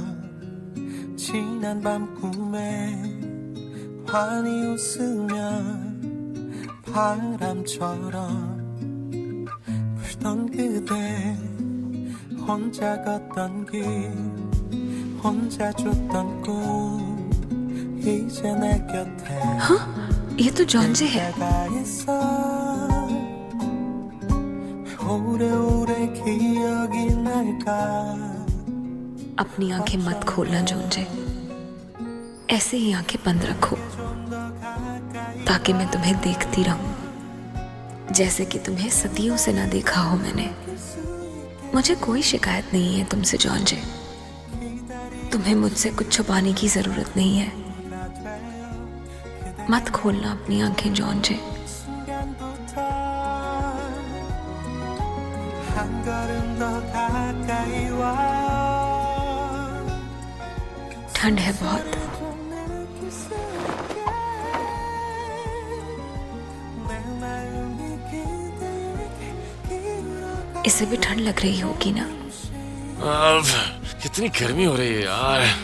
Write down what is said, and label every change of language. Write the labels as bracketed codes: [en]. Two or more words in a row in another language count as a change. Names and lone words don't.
[ko] 지난 밤 꿈에 환히 웃으며 바람처럼 불던 그대 혼자 걷던 길 혼자 줬던 꿈 이제 내 곁에 [hi] ये तो जॉन जे है। [ko] 내가 있어 오래오래 기억이 날까 [hi] अपनी आंखें मत खोलना जॉन जे, ऐसे ही आंखें बंद रखो ताकि मैं तुम्हें देखती रहूं, जैसे कि तुम्हें सदियों से ना देखा हो मैंने। मुझे कोई शिकायत नहीं है तुमसे जॉन जे, तुम्हें मुझसे कुछ छुपाने की जरूरत नहीं है। मत खोलना अपनी आंखें जॉन जे। [ko] 한 걸음 더 가까이 와 [hi] ठंड है बहुत, इसे भी ठंड लग रही होगी ना? कितनी गर्मी हो रही है यार।